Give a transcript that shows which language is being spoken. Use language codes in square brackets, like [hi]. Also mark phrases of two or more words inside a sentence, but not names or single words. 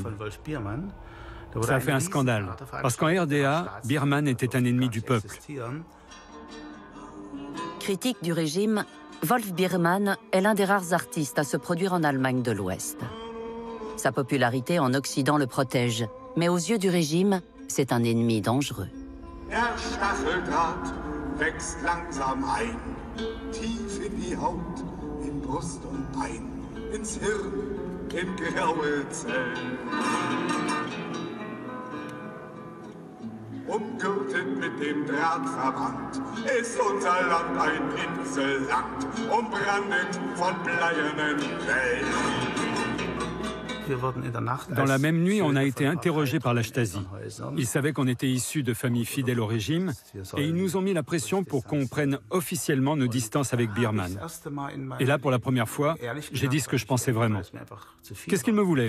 [fr] Ça a fait un scandale, parce qu'en RDA, Biermann était un ennemi du peuple. Critique du régime, Wolf Biermann est l'un des rares artistes à se produire en Allemagne de l'Ouest. Sa popularité en Occident le protège, mais aux yeux du régime, c'est un ennemi dangereux. [de] Der Stacheldraht wächst langsam ein, tief in die Haut, in Brust und Bein, ins Hirn, in graue Zellen. Umgürtet mit dem Drahtverband ist unser Land ein Inselland, umbrandet von bleiernen Wellen. [fr] Dans la même nuit, on a été interrogés par la Stasi. Ils savaient qu'on était issus de familles fidèles au régime et ils nous ont mis la pression pour qu'on prenne officiellement nos distances avec Biermann. Et là, pour la première fois, j'ai dit ce que je pensais vraiment. Qu'est-ce qu'ils me voulaient?